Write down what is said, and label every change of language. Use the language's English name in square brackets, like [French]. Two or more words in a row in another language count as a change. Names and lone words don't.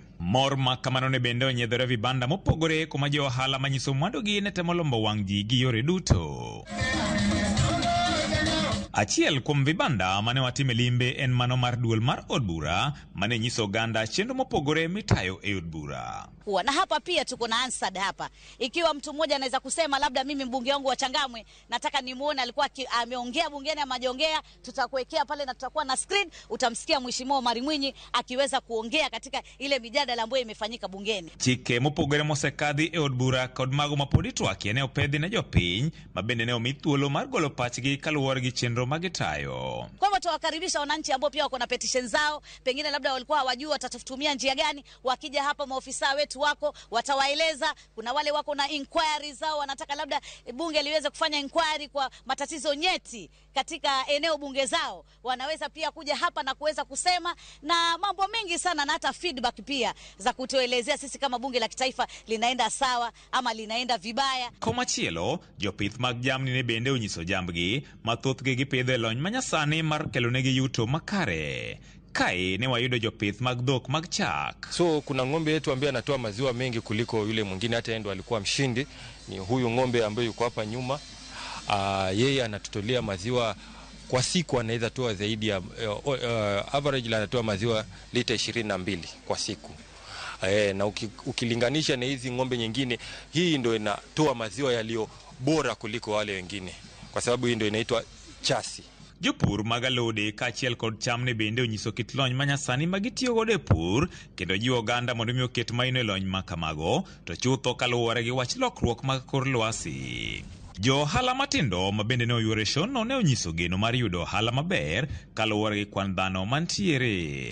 [Luo (Kenya and Tanzania)] Mor ma kamano ne bende onyiedhore vibanda mopogore kuma jo ohala manyiso mwandugi ne temo lombo wang' ji gi yore duto. Achiel kuom vibanda mane watime limbe en mano mar duol mar od bura mane nyiso ganda chenro mopogore mitayo e od bura. [Swahili] Na hapa pia tuko na ansad hapa. Ikiwa mtu mmoja anaweza kusema labda mimi mbunge wangu wa Changamwe nataka nimuone alikuwa ameongea bungeni ama hajaongea, tutakuwekea pale na tutakuwa na screen, utamsikia Mheshimiwa Omari Mwinyi akiweza kuongea katika ile mijadala ambayo imefanyika bungeni. [Luo (Kenya and Tanzania)] Chike mopogore mosekadhi e od bura kod mago mapodi twaki ne opedhi ne jopiny mabende ne omi thuolo mar golo pachgi kaluwore gi chenro magitayo. [Swahili] Kwa hivyo tuwakaribisha wananchi ambao pia wako na petition zao, pengine labda walikuwa hawajui watatafutumia njia gani, wakija hapa maofisa wetu wako watawaeleza. Kuna wale wako na inquiry zao, wanataka labda bunge liweze kufanya inquiry kwa matatizo nyeti katika eneo bunge zao, wanaweza pia kuja hapa na kuweza kusema, na mambo mengi sana, na hata feedback pia za kutuelezea sisi kama bunge la kitaifa linaenda sawa ama linaenda vibaya. [Luo (Kenya and Tanzania)] Komachielo, jopith mag jamni ne bende onyiso jambgi mathothgi gipidho e lony manyasani mar kelonegi yuto makare. Kae ne wayudo jopith mag dhok mag chak. [Swahili] So kuna ng'ombe yetu ambaye anatoa maziwa mengi kuliko yule mwingine, hata yeye ndo alikuwa mshindi. Ni huyu ng'ombe ambaye yuko hapa nyuma. Yeye anatutolea maziwa kwa siku, anaweza toa zaidi ya average anatoa maziwa lita 22 kwa siku. Na ukilinganisha na hizi ng'ombe nyingine, hii ndo inatoa maziwa yaliyo bora kuliko wale wengine, kwa sababu hii ndo inaitwa chasi. [Luo (Kenya and Tanzania)] Jopur magalode kachiel kod cham ne bende onyiso kit lony manyasani magitiyo godo e pur, kendo jiwo oganda mondo mi oket maino e lony makamago, to chutho kaluwore gi wach lokruok mag kor lwasi. Jo ohala matindo mabende ne oyuore shono ne onyiso geno mar yudo ohala maber kaluwore gi kwan dhano mantiere.